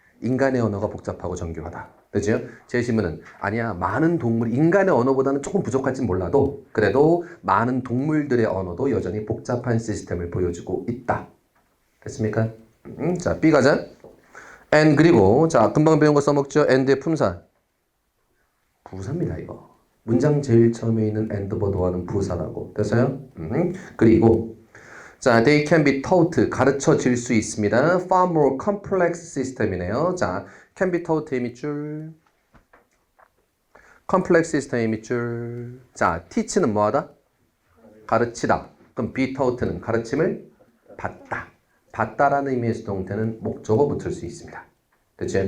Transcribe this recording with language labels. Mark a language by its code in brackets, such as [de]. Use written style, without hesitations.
[ko] 인간의 언어가 복잡하고 정교하다. 그죠? 제시문은 아니야, 많은 동물, 인간의 언어보다는 조금 부족할지 몰라도 그래도 많은 동물들의 언어도 여전히 복잡한 시스템을 보여주고 있다. 됐습니까? 자, B 가자. and 그리고 자, 금방 배운 거 써먹죠? and의 품사. 부사입니다, 이거. 문장 제일 처음에 있는 and보다는 부사라고. 됐어요? 그리고 자, [en] they can be taught [ko] 가르쳐질 수 있습니다. [en] far more complex system이네요. [ko] 자, [en] can be taught [ko] 의 밑줄, complex system의 밑줄. 자, teach는 뭐하다? 가르치다. 그럼 be taught는 가르침을 받다. 받다라는 의미의 수동태는 목적어 붙을 수 있습니다. 그렇죠?